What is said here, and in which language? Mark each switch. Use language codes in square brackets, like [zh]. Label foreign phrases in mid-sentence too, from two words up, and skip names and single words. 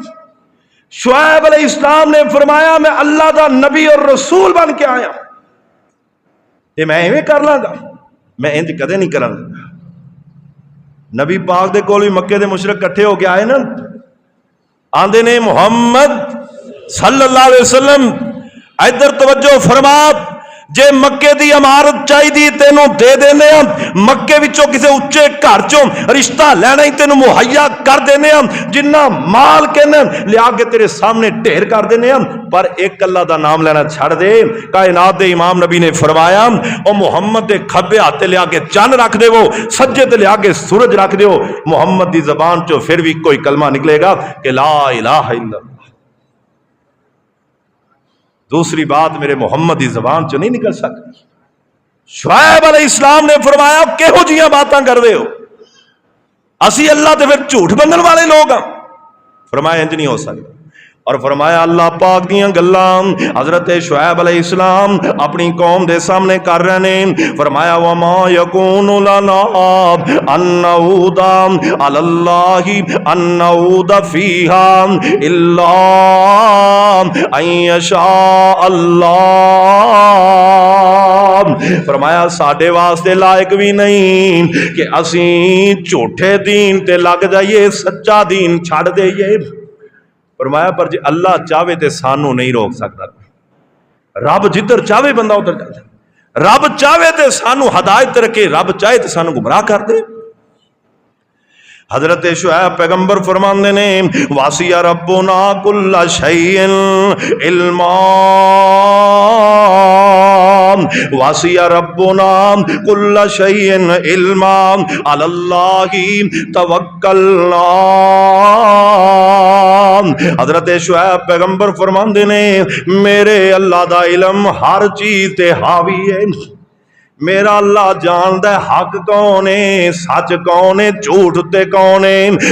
[pa] شعیب علیہ السلام نے فرمایا میں اللہ دا نبی اور رسول بن کے آیا، تے میں انج کر لاں گا? میں انج کدے نہیں کراں گا. نبی پاک دے کول وی مکے دے مشرک اکٹھے ہو کے آئے نا، آکھدے نے محمد صلی اللہ علیہ وسلم ادھر توجہ فرما، جے مکے دی امارت چاہیدی تینوں دے دینے، مکے وچوں کسی اچے گھر چوں رشتہ لینا ہی تینوں مہیا کر دینے، جنا مال کہنا لیا کے تیرے سامنے ڈھیر کر دینے، پر اک اللہ دا ناں لینا چھڈ دے. کائنات دے امام نبی نے فرمایا او محمد دے کھبے ہتھ لیا کے چن رکھ دیوو، سجے تے لیا کے سورج رکھ دیو، محمد دی زبان چوں فیر وی کوئی کلمہ نکلے گا کہ [ar] لا إله إلا الله. [pa] دوسری بات میرے محمد دی زبان چوں نہیں نکل سکدی. شعیب علیہ السلام نے فرمایا کیہو جیہیاں باتاں کردے ہو، اسی اللہ تے فیر جھوٹ بنھن والے لوک ہاں? فرمایا انج نہیں ہو سکدا. اور فرمایا اللہ پاک دیاں گلاں حضرت شعیب علیہ السلام اپنی قوم دے سامنے کر رہے نے. فرمایا [ar] وما يكون لنا أن نعود فيها إلا أن يشاء الله. [pa] فرمایا ساڈے واسطے لائق وی نہیں کہ اسی جھوٹے دین تے لگ جائیے، سچا دین چھڈ دئیے. فرمایا پر جے اللہ چاہے تاں سانوں نہیں روک سکدا. رب جدھر چاہے بندہ ادھر جاندا، رب چاہے تاں سانوں ہدایت رکھے، رب چاہے تاں سانوں گمراہ کر دے. حضرت شعیب پیغمبر فرماندے نے [ar] وسع ربنا كل شيء علما، وسع ربنا كل شيء علما على الله توكلنا. [pa] حضرت شعیب پیغمبر فرماندے نے میرے اللہ دا علم ہر چیز تے حاوی اے. میرا اللہ جاندا اے حق کون اے، سچ کون اے، جھوٹ تے کون اے.